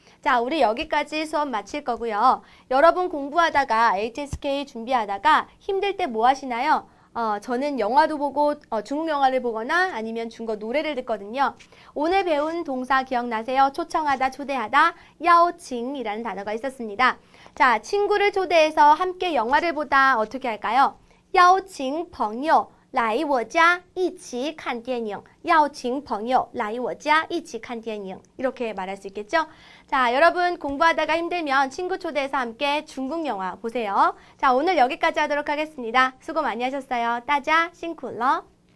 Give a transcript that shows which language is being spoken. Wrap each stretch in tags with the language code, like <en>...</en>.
<ko>자, 우리 여기까지 수업 마칠 거고요. 여러분 공부하다가 HSK 준비하다가 힘들 때 뭐 하시나요? 저는 영화도 보고 중국 영화를 보거나 아니면 중국 노래를 듣거든요. 오늘 배운 동사 기억나세요? 초청하다, 초대하다, 야오칭이라는 단어가 있었습니다. 자, 친구를 초대해서 함께 영화를 보다 어떻게 할까요?</ko> <zh>邀请朋友来我家一起看电影. 邀请朋友来我家一起看电影.</zh> <ko>이렇게 말할 수 있겠죠? 자, 여러분 공부하다가 힘들면 친구 초대해서 함께 중국 영화 보세요. 자, 오늘 여기까지 하도록 하겠습니다. 수고 많이 하셨어요.</ko> <zh>大家辛苦了.</zh>